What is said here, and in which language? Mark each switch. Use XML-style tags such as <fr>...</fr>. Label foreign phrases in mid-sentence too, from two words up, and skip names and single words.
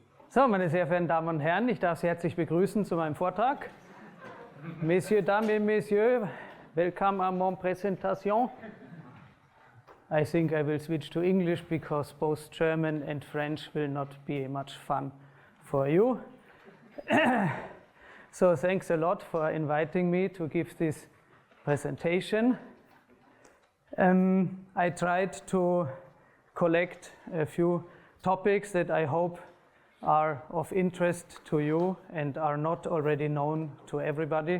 <de>So, meine sehr verehrten Damen und Herren, ich darf Sie herzlich begrüßen zu meinem Vortrag.</de> <fr>Messieurs, dames et messieurs, welcome à mon présentation.</fr> <en>I think I will switch to English because both German and French will not be much fun for you. So thanks a lot for inviting me to give this presentation. I tried to collect a few topics that I hope are of interest to you and are not already known to everybody.</en>